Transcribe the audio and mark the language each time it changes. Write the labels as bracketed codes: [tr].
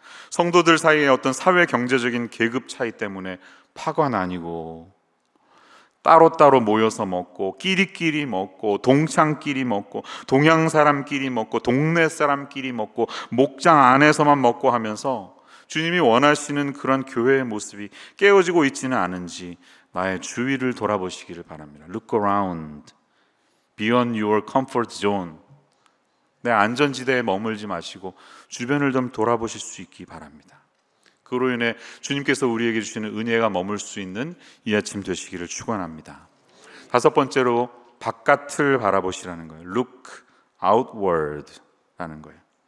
[ko] 성도들 사이에 어떤 사회 경제적인 계급 차이 때문에 파가 나뉘고 따로따로 모여서 먹고 끼리끼리 먹고 동창끼리 먹고 동양 사람끼리 먹고 동네 사람끼리 먹고 목장 안에서만 먹고 하면서 주님이 원하시는 그런 교회의 모습이 깨어지고 있지는 않은지 나의 주위를 돌아보시기를 바랍니다. [en] Look around, beyond your comfort zone. [ko] 내 안전지대에 머물지 마시고 주변을 좀 돌아보실 수 있기 바랍니다. 그로 인해 주님께서 우리에게 주시는 은혜가 머물 수 있는 이 아침 되시기를 축원합니다. 다섯 번째로 바깥을 바라보시라는 거예요. [en] Look outward [ko] 라는 거예요.